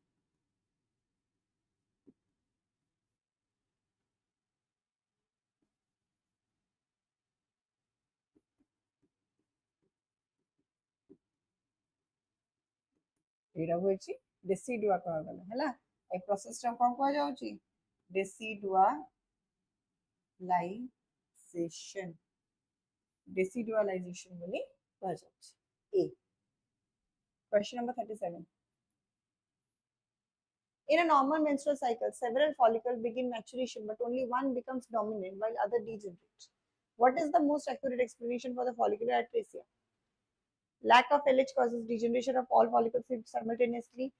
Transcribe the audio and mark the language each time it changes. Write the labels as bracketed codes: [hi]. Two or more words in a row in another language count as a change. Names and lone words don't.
[or] ଏଡା ହେଉଛି ଡେସିଡୁଆ କୁହାଗଲା ହେଲା ଏ ପ୍ରୋସେସ ଟା କଣ କୁହାଯାଉଛି ଡେସିଡୁଆଲାଇଜେସନ ଡେସିଡୁଆଲାଇଜେସନ ବୋଲି କୁହାଯାଉଛି ଏ [en] question number 37 In a normal menstrual cycle, several follicles begin maturation, but only one becomes dominant while other degenerate. What is the most accurate explanation for the follicular atresia? Lack of LH causes degeneration of all follicles simultaneously.